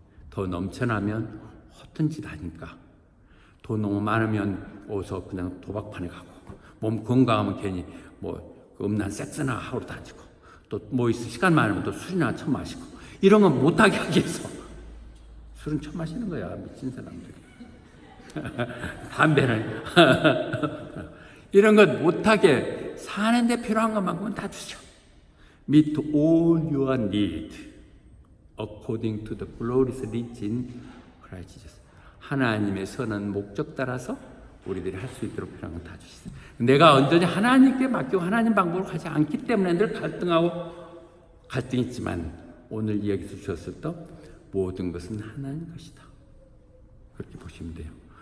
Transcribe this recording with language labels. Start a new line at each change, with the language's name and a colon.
Korean: 더 넘쳐나면 허튼 짓 하니까, 돈 너무 많으면 어서 그냥 도박판에 가고, 몸 건강하면 괜히 음란 섹스나 하러 다니고, 또 있어 시간 많으면 또 술이나 처 마시고, 이런 건 못하게 하기 위해서 술은 처 마시는 거야, 미친 사람들이. 담배는 이런 것 못하게 사는데 필요한 것만큼은 다 주죠.
English: Meet all your need according to the glorious riches in Christ Jesus.
Korean: 하나님의 선한 목적 따라서 우리들이 할 수 있도록 필요한 건 다 주시죠. 내가 온전히 하나님께 맡기고 하나님 방법을 가지 않기 때문에 늘 갈등이 있지만, 오늘 이야기에서 주셨을 때 모든 것은 하나님 것이다. 그렇게 보시면 돼요.